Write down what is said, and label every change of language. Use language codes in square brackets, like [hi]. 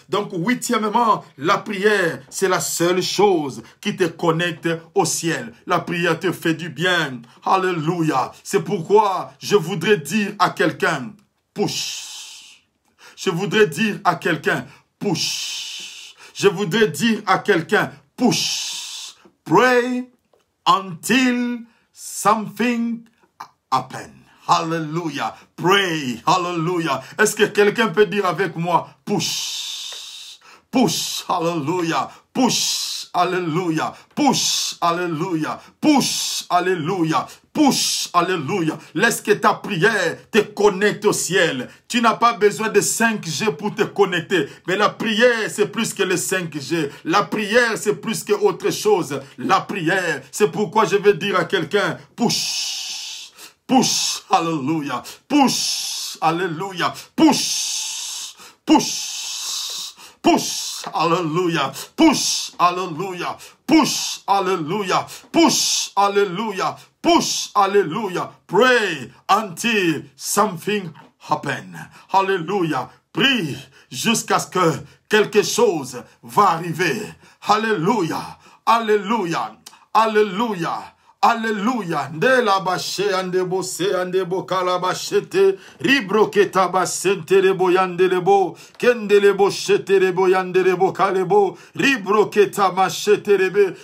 [fr] Donc, 8e, la prière, c'est la seule chose qui te connecte au ciel. La prière te fait du bien. Alléluia. Alléluia. C'est pourquoi je voudrais dire à quelqu'un, push. Je voudrais dire à quelqu'un, push. Je voudrais dire à quelqu'un, push. [en] Pray until something happens. Hallelujah. Pray. Hallelujah. [fr] Est-ce que quelqu'un peut dire avec moi, push. Push. Hallelujah. Push alléluia, push, alléluia, push, alléluia, push, alléluia. Laisse que ta prière te connecte au ciel. Tu n'as pas besoin de 5G pour te connecter. Mais la prière, c'est plus que le 5G. La prière, c'est plus que autre chose. La prière, c'est pourquoi je vais dire à quelqu'un, push, push, alléluia, push, alléluia, push, push, push, alléluia, push, alléluia, push, alléluia, push, alléluia, push, alléluia. [en] Pray until something happen. Alléluia. [fr] Prie jusqu'à ce que quelque chose va arriver. Alléluia. Alléluia. Alléluia. Alléluia. De la bache ande bose ande bokala bachete ribroketa basente rebo yande rebo kende rebo chete rebo yande rebo kalebo ribroketa machete rebe.